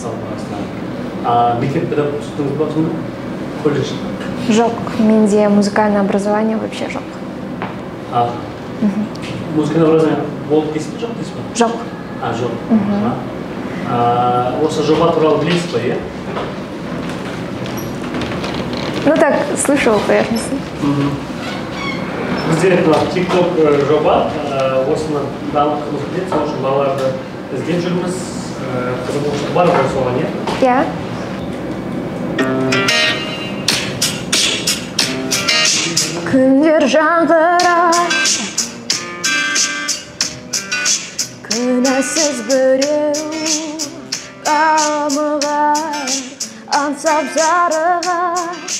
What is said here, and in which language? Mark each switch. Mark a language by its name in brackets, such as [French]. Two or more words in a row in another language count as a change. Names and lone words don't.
[Kazakh] Мектеп педагог түстіңіз ба сонда? Колледж? Жоқ, менде [Russian] музыкальное образование вообще [Kazakh] жоқ. [Russian] Музыкальное образование [Kazakh] болып дейсіз бе, жоқ дейсіз бе? Жоқ. Жоқ. Осы жоба туралы білесіз ба, иә? [Russian] Ну так, слышал поверхностно. [Kazakh] Бізде TikTok жоба, осыны дамытқымыз келеді, сол үшін балаларды іздеп жүрміз, қызығушылық бар ғой соған, иә? Иә. Күндер жаңғырар, күнәсіз біреу қамығар, аңсап зарығар,